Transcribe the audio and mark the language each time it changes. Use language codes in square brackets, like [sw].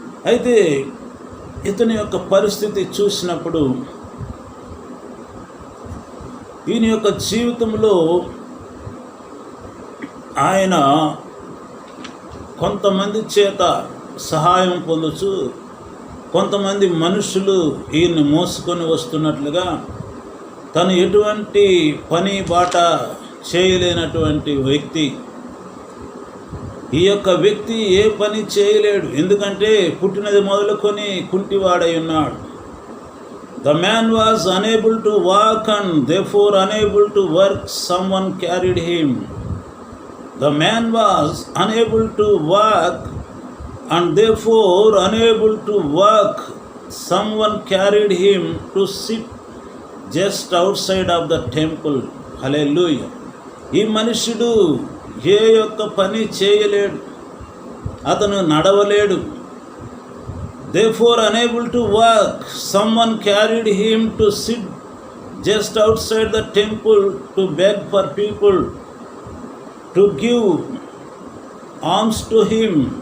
[te] అయితే ఇతని యొక్క పరిస్థితి చూసినప్పుడు ఈయన యొక్క జీవితంలో ఆయన కొంతమంది చేత సహాయం పొందొచ్చు, కొంతమంది మనుషులు ఈయన్ని మోసుకొని వస్తున్నట్లుగా, తను ఎటువంటి పని బాట చేయలేనటువంటి వ్యక్తి. ఈ యొక్క వ్యక్తి ఏ పని చేయలేడు, ఎందుకంటే పుట్టినది మొదలుకొని కుంటివాడై ఉన్నాడు. [en] The man was unable to walk and therefore unable to work. Someone carried him. The man was unable to walk and therefore unable to work. Someone carried him to sit just outside of the temple. Hallelujah. [te] ఈ మనుషుడు ఏ యొక్క పని చేయలేడు, అతను నడవలేడు. [en] Therefore unable to walk, someone carried him to sit just outside the temple to beg for people to give alms to him.